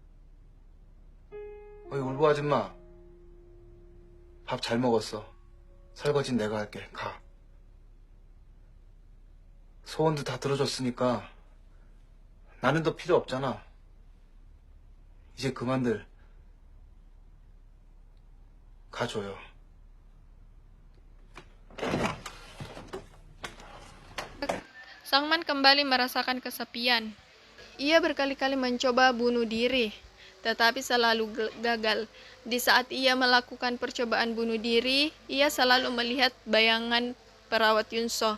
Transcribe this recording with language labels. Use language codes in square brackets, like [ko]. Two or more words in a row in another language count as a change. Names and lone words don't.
[ko] 어이 울보 아줌마, 밥 잘 먹었어. 설거지는 내가 할게. 가. 소원도 다 들어줬으니까 나는 더 필요 없잖아. 이제 그만들 가줘요. [id] Sangman kembali merasakan kesepian. Ia berkali-kali mencoba bunuh diri, tetapi selalu gagal. Di saat ia melakukan percobaan bunuh diri, ia selalu melihat bayangan perawat Yunso.